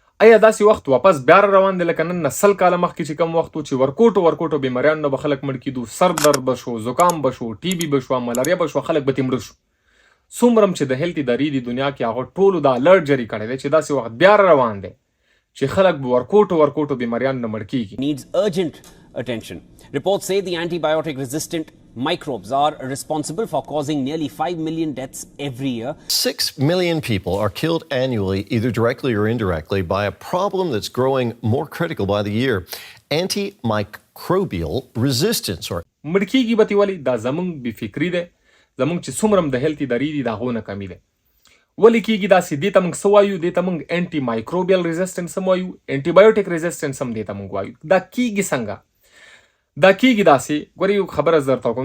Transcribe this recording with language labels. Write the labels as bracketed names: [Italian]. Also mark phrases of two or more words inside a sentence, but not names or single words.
[Pashto] آیا داسې وخت واپس بیا روان دی لکه نن نه 100 کاله مخکې چې کوم وخت و چې ورکوټو بیماریانو نه به خلک مړ کېدو، سر درد به شو، زکام به شو، ټي بي به شو، ملاریا به شو، خلک به ترې مړه شو. څومره چې د هیلث ادارې د دنیا کې هغه ټولو دا الرټ جاری کړی دی چې داسې وخت بیا روان دی چې خلک به ورکوټو بیماریانو نه مړ کېږي. [English] Needs urgent attention. Reports say the antibiotic resistant microbes are responsible for causing nearly 5 million deaths every year. 6 million people are killed annually, either directly or indirectly, by a problem that's growing more critical by the year. Antimicrobial resistance. [Pashto] مړ کېږي به تې ولې؟ دا زموږ بېفکري دی، زموږ چې څومره د هیلث ادارې دي د هغو نه کمي دی. ولې کېږي داسې؟ دې ته موږ څه وایو؟ دې ته موږ [English] anti microbial resistance [Pashto] هم وایو، [English] anti biotic resistance [Pashto] هم دې ته موږ وایو. دا کېږي څنګه؟ دا کېږي داسې، ګورې یو خبره زه درته وکړم.